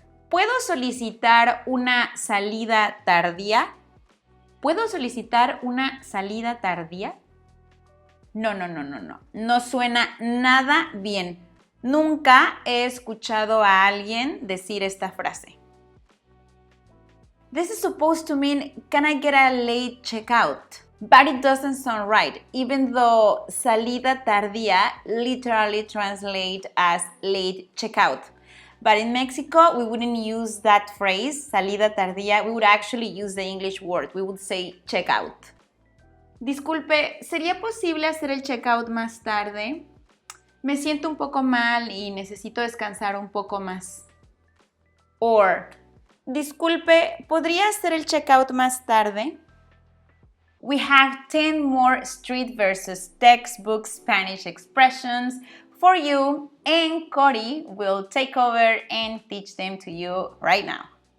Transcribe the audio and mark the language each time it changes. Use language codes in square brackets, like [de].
[es] ¿Puedo solicitar una salida tardía? ¿Puedo solicitar una salida tardía? No. No suena nada bien. Nunca he escuchado a alguien decir esta frase. [en] This is supposed to mean, can I get a late checkout? But it doesn't sound right, even though salida tardía literally translates as late checkout. But in Mexico, we wouldn't use that phrase, salida tardía. We would actually use the English word. We would say checkout. [es] Disculpe, ¿sería posible hacer el checkout más tarde? Me siento un poco mal y necesito descansar un poco más. Or, disculpe, ¿podría hacer el checkout más tarde? [en] We have 10 more street versus textbook Spanish expressions for you, and Cody will take over and teach them to you right now.